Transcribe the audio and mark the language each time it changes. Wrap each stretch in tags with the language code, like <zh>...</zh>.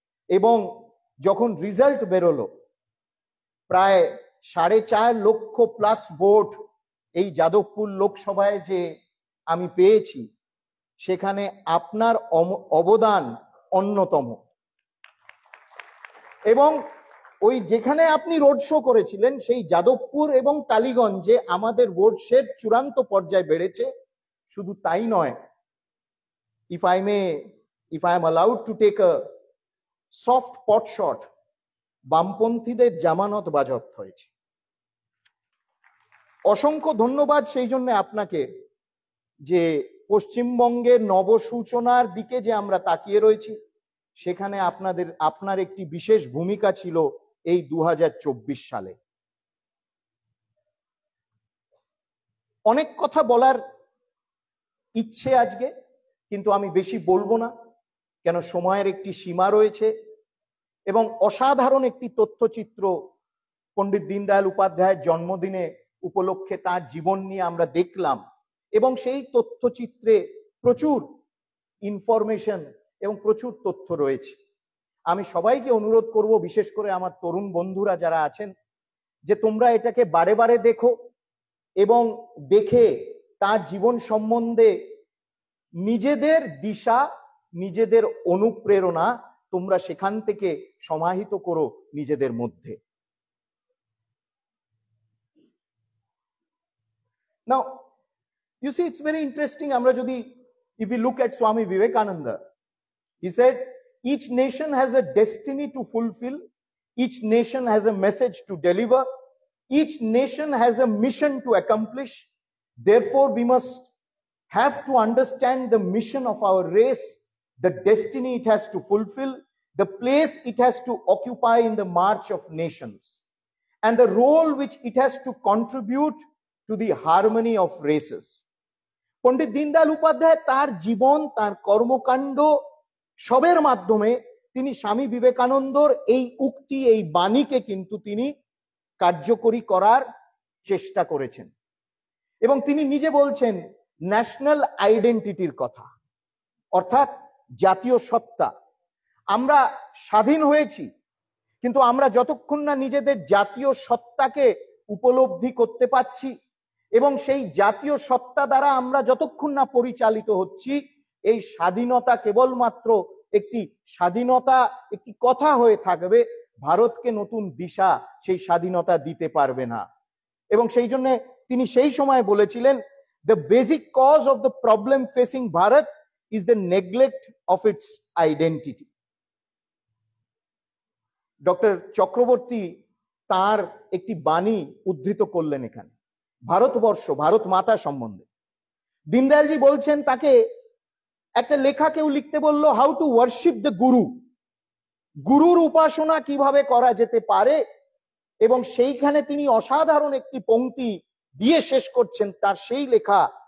<bn>এবং যখন রেজাল্ট বেরোলো, প্রায় 4.5 লক্ষ প্লাস ভোট এই যাদবপুর লোকসভায় যে আমি পেয়েছি, সেখানে আপনার অবদান অন্যতম। এবং ওই যেখানে আপনি রোড শো করেছিলেন, সেই যাদবপুর এবং টালিগঞ্জে আমাদের ভোট শেড চূড়ান্ত পর্যায়ে বেড়েছে। শুধু তাই নয়,</bn> <en>if I am allowed to take a soft pot shot,</en> <bn>বামপন্থীদের জামানত বাজেয়াপ্ত হয়েছে। অসংখ্য ধন্যবাদ সেই জন্য আপনাকে, যে পশ্চিমবঙ্গের নবসূচনার দিকে যে আমরা তাকিয়ে রয়েছি, সেখানে আপনার একটি বিশেষ ভূমিকা ছিল এই 2024 সালে। অনেক কথা বলার ইচ্ছে আজকে, কিন্তু আমি বেশি বলবো না, কেন সময়ের একটি সীমা রয়েছে। এবং অসাধারণ একটি তথ্যচিত্র পণ্ডিত দীনদয়াল উপাধ্যায়ের জন্মদিনে উপলক্ষে তার জীবন নিয়ে আমরা দেখলাম, এবং সেই তথ্যচিত্রে প্রচুর ইনফরমেশন এবং প্রচুর তথ্য রয়েছে। আমি সবাইকে অনুরোধ করব, বিশেষ করে আমার তরুণ বন্ধুরা যারা আছেন, যে তোমরা এটাকে বারে বারে দেখো, এবং দেখে তার জীবন সম্বন্ধে নিজেদের দিশা, নিজেদের অনুপ্রেরণা তোমরা সেখান থেকে সমাহিত করো নিজেদের মধ্যে।</bn> <en>Now, you see, it's very interesting. If we look at Swami Vivekananda, he said, each nation has a destiny to fulfill, each nation has a message to deliver, each nation has a mission to accomplish. Therefore, we must have to understand the mission of our race, the destiny it has to fulfill, the place it has to occupy in the march of nations, and the role which it has to contribute to the harmony of races.</en> <bn>Pandit Deendayal Upadhyay তার জীবন, তার কর্মকাণ্ড সবের মাধ্যমে তিনি স্বামী বিবেকানন্দর এই উক্তি, এই বাণীকে কিন্তু তিনি কার্যকরী করার চেষ্টা করেছেন। এবং তিনি নিজে বলছেন ন্যাশনাল আইডেন্টিটির কথা, অর্থাৎ জাতীয় সত্তা। আমরা স্বাধীন হয়েছি, কিন্তু আমরা যতক্ষণ না নিজেদের জাতীয় সত্তাকে উপলব্ধি করতে পারছি, এবং সেই জাতীয় সত্তা দ্বারা আমরা যতক্ষণ না পরিচালিত হচ্ছি, এই স্বাধীনতা কেবলমাত্র একটি স্বাধীনতা, একটি কথা হয়ে থাকবে। ভারতকে নতুন দিশা সেই স্বাধীনতা দিতে পারবে না। এবং সেই জন্য তিনি সেই সময় বলেছিলেন</bn> <en>The basic cause of the problem facing Bharat is the neglect of its identity.</en> <bn>Doctor Chakraborty তার একটি বাণী উদ্ধৃত করলেন এখানে ভারতবর্ষ, ভারত মাতা সম্বন্ধে। দীনদয়ালজি বলছেন, তাকে একটা লেখা কেউ লিখতে বলল,</bn> <en>how to worship the guru,</en> <bn>গুরুর উপাসনা কিভাবে করা যেতে পারে, এবং সেইখানে তিনি অসাধারণ একটি পংক্তি দিয়ে শেষ করছেন তার সেই লেখা।</bn>